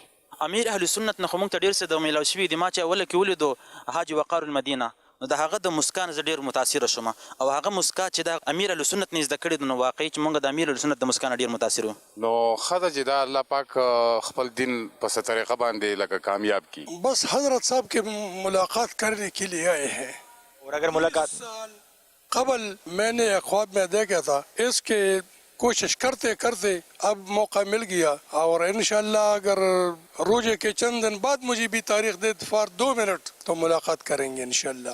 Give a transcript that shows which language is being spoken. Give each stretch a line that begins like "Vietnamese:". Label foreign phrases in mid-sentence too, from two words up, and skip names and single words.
Pashto: امیر اهل سنت نه خو موږ ته ډېر څه د میلاو شوي دي. ما چې اوله کې ولیدو حاجي وقار المدینه، نو د هغه د مسکان زه ډېر متاثره شوم، او هغه مسکا چې د امیر اهل سنت نه زده کړې، نو واقعي چې موږ د امیر اهل سنت د مسکا نه ډېر متاثر یو. نو ښه ده چې دا الله پاک خپل دین په څه طریقه باندې لکه کامیاب کی.
Urdu: بس حضرت صاحب کے ملاقات کرنے کے لیے آئے ہیں، اور اگر ملاقات قبل میں نے ایک خواب میں دیکھا تھا، اس کے کوشش کرتے کرتے اب موقع مل گیا، اور انشاءاللہ اگر روزے کے چند دن بعد مجھے بھی تاریخ دے فار 2 منٹ تو ملاقات کریں گے انشاءاللہ.